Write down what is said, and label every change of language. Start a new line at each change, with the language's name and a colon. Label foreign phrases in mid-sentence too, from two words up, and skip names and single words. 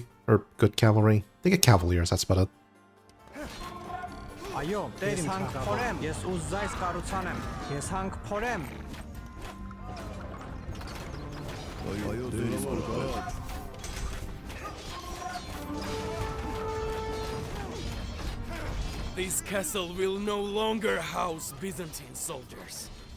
English: Or good cavalry? They get cavaliers, that's about it.
Armenian: Այո, ես հանք փորեմ, ես ուզայս կառուցանեմ, ես հանք փորեմ։
English: This castle will no longer house Byzantine soldiers.